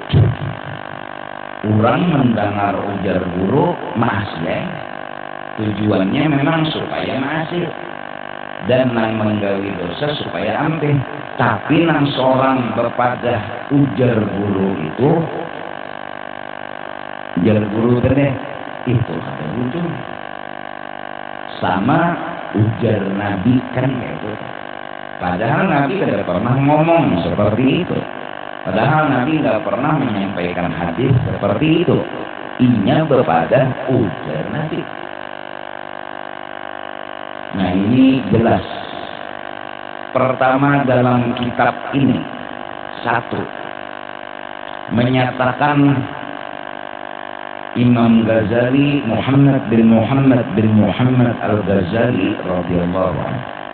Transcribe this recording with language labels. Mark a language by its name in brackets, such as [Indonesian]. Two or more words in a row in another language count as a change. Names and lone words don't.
[Banjar] Orang mendengar ujar guru masih, tujuannya memang supaya masih dan nang menggawi dosa supaya ampun. Tapi nang seorang berpadah ujar guru itu, ujar guru tadi itu ada ujung sama ujar Nabi kan kayak itu. [Indonesian] Padahal Nabi tidak pernah ngomong seperti itu. Padahal Nabi tidak pernah menyampaikan hadis seperti itu. [Banjar] Inya berpadah ujar Nabi. [Indonesian] Nah, ini jelas. Pertama dalam kitab ini, satu, menyatakan Imam Ghazali Muhammad bin Muhammad Al-Ghazali [Arabic] رضي الله عنه,